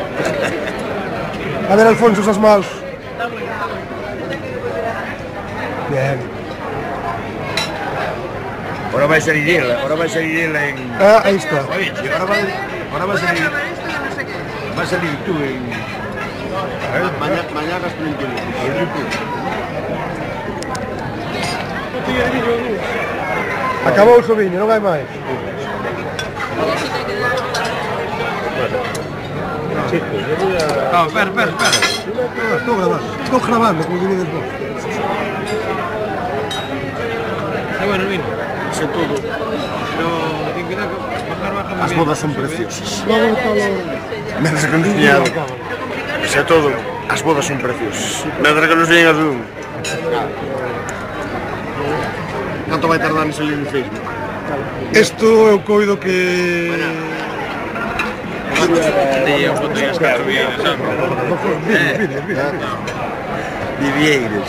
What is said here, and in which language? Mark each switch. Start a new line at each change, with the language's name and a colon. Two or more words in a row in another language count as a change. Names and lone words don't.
Spanish: A ver, Alfonso, esas maus. Bien. Ahora va a salir él en... Ah, ahí está. Oye, ahora va a salir... Va a salir tú en... Mañana estoy en YouTube.
Galician: Acabou o viño, non hai máis.
Spanish: No, espera.
Galician: Estou grabando, como diríades vos.
Spanish: Está bueno el vino. Sé todo. Pero tiene que bajar.
Galician: As bodas son preciosas. Logo está lo...
Spanish: Me has reconciliado. Sé todo.
Galician: As bodas son preciosas.
Spanish: Me has reconciliado.
Galician: Canto vai tardar en salir en Facebook? Isto é o coido que...
Spanish: Os botellas que tuviera, ¿sabes?
Galician: Vivieiros.